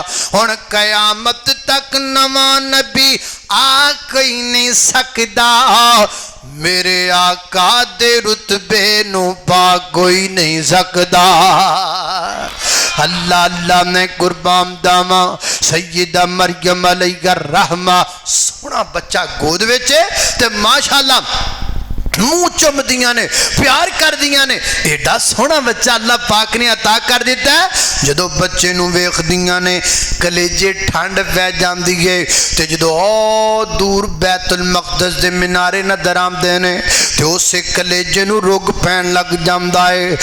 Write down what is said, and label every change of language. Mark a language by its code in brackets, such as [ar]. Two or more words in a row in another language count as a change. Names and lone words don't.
[pa] ہن قیامت تک نواں نبی آ کوئی نہیں سکدا. میرے آقا دے رتبے نوں پا کوئی نہیں سکدا. اللہ اللہ میں قربان جاواں. سیدہ مریم [ar] عليها رحمة [pa] سوہنا بچہ گود وچ تے ماشاءاللہ منہ چمدیاں نے، پیار کر دیاں نے. ایڈا سوہنا بچہ اللہ پاک نے عطا کر دتا ہے. جدوں بچے نوں ویکھدیاں نے کلیجے ٹھنڈ پے جاندی ہے. تے جدوں او دور بیت المقدس دے مینارے نظر آؤندے نے تے اوسے کلیجے نوں رگ پین لگ جاندا ہے.